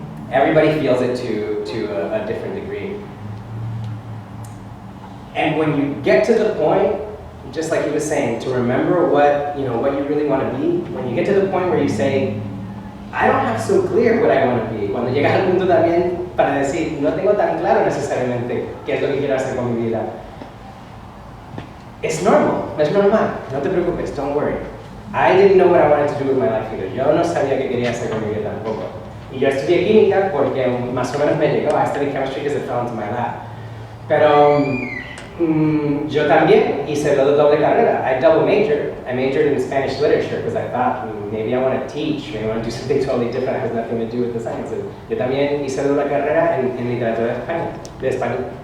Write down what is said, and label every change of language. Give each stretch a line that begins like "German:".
English: Everybody feels it to a different degree. And when you get to the point, just like he was saying, to remember what you really want to be, when you get to the point where you say, I don't have so clear what I want to be.
Spanish: Cuando llegas al punto también para decir, no tengo tan claro necesariamente qué es lo que quiero hacer con mi vida.
English: It's normal,
Spanish: es normal, no te preocupes,
English: don't worry. I didn't know what I wanted to do with my life either.
Spanish: Yo no sabía qué quería hacer con mi vida tampoco. Y yo estudié química porque más o menos me llegó.
English: I studied chemistry because it fell into my lap.
Spanish: Pero yo también hice la doble carrera.
English: I double majored. I majored in Spanish literature because I thought maybe I want to teach, maybe I want to do something totally different that has nothing to do with the sciences.
Spanish: Yo también hice doble carrera en literatura de España.